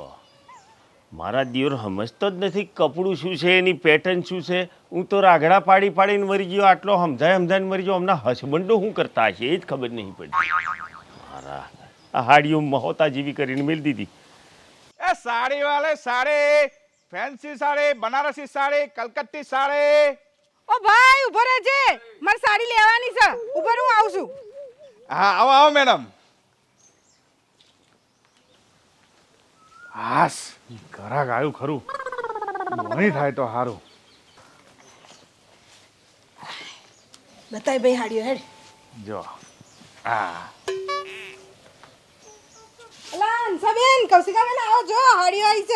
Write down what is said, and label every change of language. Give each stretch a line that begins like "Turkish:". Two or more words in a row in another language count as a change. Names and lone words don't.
Gujarati: મારા દિયોર સમજતો જ નથી કપડું શું છે, એની પેટર્ન શું છે. હું તો રાગડા પાડીને મરી ગયો. આટલો સમજાઈને મરી ગયો. હમણાં હસબન્ડો શું કરતા હશે એ જ ખબર નહીં પડી. મારા આ હાડીઓ મહોતા જેવી કરીને મેળ દીધી. એ
Hindi: साड़ी वाले साड़ी फैंसी साड़ी बनारसी साड़ी कलकत्ती साड़ी
Gujarati: ઓ ભાઈ ઉભો રહેજે મારે સાડી લેવાની છે ઉભો હું આવું છું
Hindi: हाँ आओ आओ मैडम
Gujarati: હાસ ઘરાક આવ્યું ખરું નહીં થાય તો સારું બતાય ભાઈ હાડીઓ હેડ જો હા અલા હંસાબેન કૌશિકાબેન આવો જો હાડીઓ આવી છે